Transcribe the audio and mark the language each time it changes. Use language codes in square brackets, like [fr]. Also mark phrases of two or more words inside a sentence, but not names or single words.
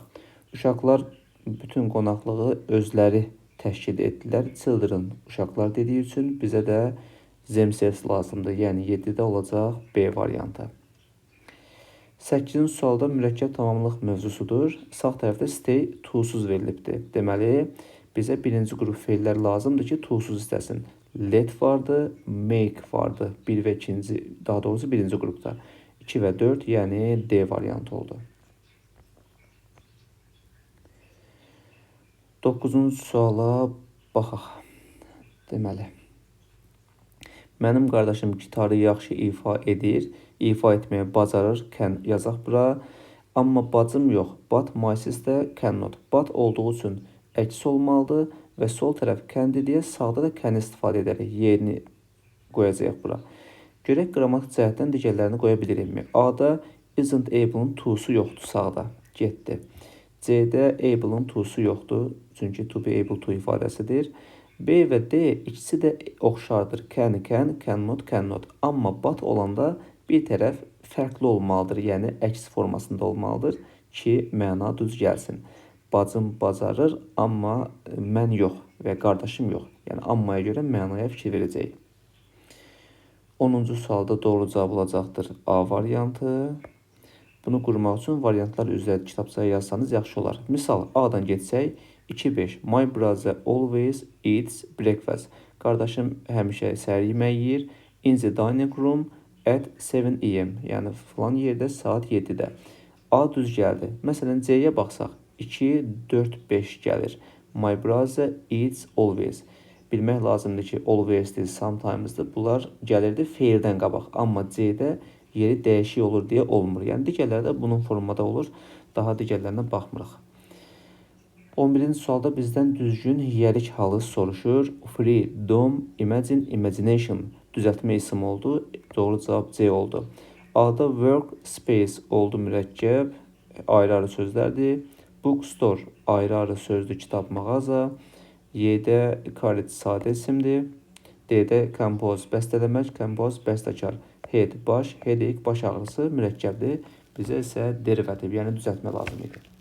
[az] Uşaqlar bütün qonaqlığı özləri təşkil etdilər. Children uşaqlar dediyi üçün bizə də themselves lazımdır. Yəni 7-də olacaq B variantı. 8-ci sualda mürəkkəb tamamlıq mövzusudur. Sağ tərəfdə [en] stay to-suz [az] verilibdir. Deməli, bizə birinci qrup feillər lazımdır ki, to-suz istəsin. Let vardı, make vardı. 1 və 2-ci, daha doğrusu birinci qrupda. 2 və 4, yəni D variantı oldu. 9-cu suala baxaq. Deməli, mənim qardaşım gitarı yaxşı ifa edir, ifa etməyə bacarır, can yazaq bura. Amma bacım yox, [en] but my sister cannot. [az] But olduğu üçün əks olmalıdır və sol tərəf can'dir deyə sağda da can istifadə edərək yerini qoyacaq bura. Görək qrammatik cəhətdən digərlərini qoya bilirikmi? A-da [en] isn't able-ın [az] to-su yoxdur sağda, getdi. C-də able-ın to-su yoxdur, çünki [en] to be able to [az] ifadəsidir. B və D ikisi də oxşardır. [en] Can, cannot, cannot. [az] Amma but olanda bir tərəf fərqli olmalıdır, yəni əks formasında olmalıdır ki, məna düz gəlsin. Bacım bacarır, amma mən yox və qardaşım yox. Yəni, ammaya görə mənaya fikir verəcəyik. 10-cu sualda doğru cavab olacaqdır A variantı. Bunu qurmaq üçün variantlar üzrə kitabçaya yazsanız yaxşı olar. Misal, A-dan geçsək, 2-5. [en] My brother always eats breakfast. [az] Qardaşım həmişə səhər yeməyi yeyir. [en] In the dining room at 7 AM. [az] Yəni, filan yerdə saat 7-də. A düz gəldi. Məsələn, C-yə baxsaq, 2, 4, 5 gəlir. [en] My brother eats always. [az] Bilmək lazımdır ki, always-dir, sometimes-dir. Bunlar gəlirdi feildən qabaq. Amma C-də yeri dəyişik olur deyə olmur. Yəni, digərləri də bunun formada olur. Daha digərlərinə baxmırıq. 11-ci sualda bizdən düzgün yiyəlik halı soruşur. [en] Free, dom, imagine, imagination. [az] Düzəltmə isim oldu. Doğru cavab C oldu. A-da [en] work, space [az] oldu mürəkkəb. Ayrı-ayrı sözlərdir. Bookstore, ayrı-ayrı sözdür, kitab mağaza. Y-də college sadə isimdir. D-də compose, bəstələmək, compose, bəstəkar. Head, baş, headache, baş ağrısı mürəkkəbdir. Bizə isə derivativ, yəni düzəltmə lazım idi.